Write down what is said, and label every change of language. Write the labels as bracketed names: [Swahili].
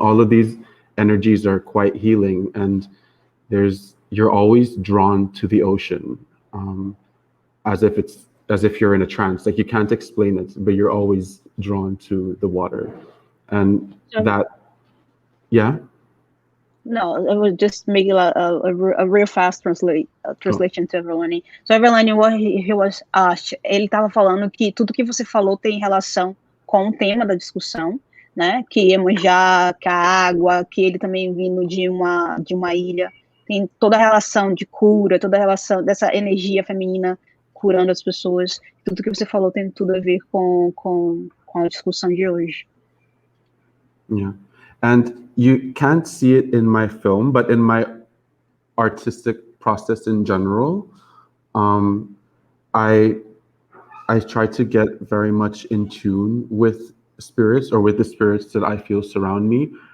[English] All of these energies are quite healing, and you're always drawn to the ocean, as if you're in a trance. Like you can't explain it, but you're always drawn to the water, and So, that, yeah. No, I was just making a real fast translation to Everlane. So Everlane, what he was [Portuguese] ele estava falando que tudo que você falou tem relação com o tema da discussão, né? Que Iemanjá, que a água, que ele também vindo de uma ilha, tem toda a relação de cura, toda a relação dessa energia feminina curando as pessoas. Tudo que você falou tem tudo a ver com a discussão de hoje. [English] Yeah. And you can't see it in my film, but in my artistic process in general, I try to get very much in tune with spirits, or with the spirits that I feel surround me.